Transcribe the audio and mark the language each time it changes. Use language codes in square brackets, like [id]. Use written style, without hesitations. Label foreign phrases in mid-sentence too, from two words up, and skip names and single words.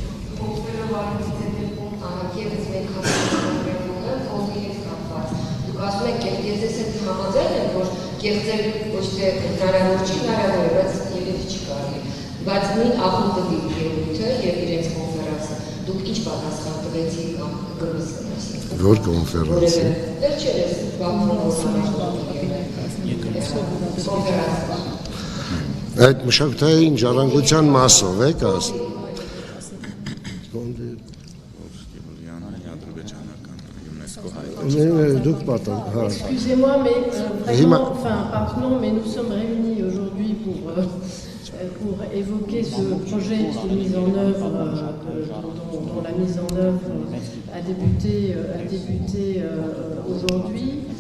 [hy] Կեղծել ոչ թե հնարավոր չի, հնարավոր է, բայց երևի չի կարելի։ Բայց նույն ախոնդի երևույթը եւ իրենց կոնֆերանսը, դուք ինչ պատասխան տվեցիք կամ կգրվեցիք։ Որ կոնֆերանսը։ Վերջերս Այդ մշակութային ժառանգության մասով եք ասում։ [fr] Excusez-moi, mais vraiment, enfin, pardon, mais nous sommes réunis aujourd'hui pour évoquer ce projet qui est mis en œuvre, dont la mise en œuvre a débuté aujourd'hui.